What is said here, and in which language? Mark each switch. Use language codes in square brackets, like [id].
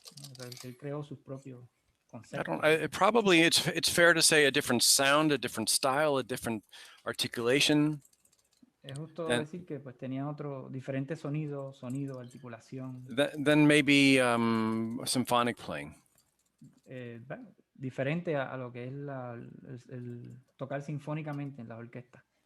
[es] O sea, él creó sus propios conceptos. [en] Probably it's fair to say a different sound, a different style, a different articulation. [es] Es justo decir que pues tenía otro diferente sonido, articulación. [en] Then maybe symphonic playing. [es] Diferente a lo que es el tocar sinfónicamente en la orquesta.